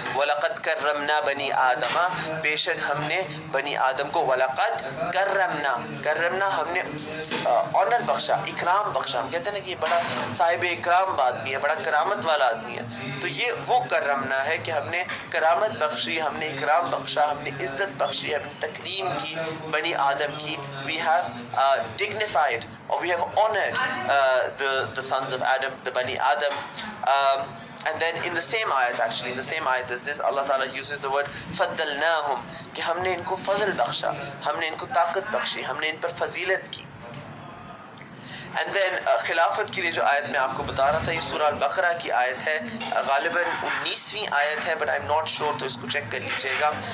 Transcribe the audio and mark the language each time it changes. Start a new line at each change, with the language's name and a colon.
Arabic: وَلَقَدْ كَرَّمْنَا بَنِي آدَمَ,
Urdu: بے شک ہم نے بنی آدم کو وَلَقَدْ کرمنا ہم نے آنر بخشا, اکرام بخشا. ہم کہتے ہیں نا کہ یہ بڑا صاحب اکرام آدمی ہے, بڑا کرامت والا آدمی ہے. تو یہ وہ کرمنا ہے کہ ہم نے کرامت بخشی, ہم نے اکرام بخشا, ہم نے عزت بخشی, ہم نے تکریم کی بنی آدم کی.
English: we have dignified or we have honored the sons of Adam, the Bani Adam. And then in the same ayat, actually in the same ayat as this, Allah Ta'ala uses the word فَضَّلْنَاهُمْ,
Urdu: کہ ہم نے ان کو فضل بخشا, ہم نے ان کو طاقت بخشی, ہم نے ان پر فضیلت کی. اینڈ دین خلافت کے لیے جو آیت میں آپ کو بتا رہا تھا, یہ سورہ البقرہ کی آیت ہے, غالباً 19ویں آیت ہے,
English: but I am not sure,
Urdu: تو اس کو چیک کر لیجیے گا.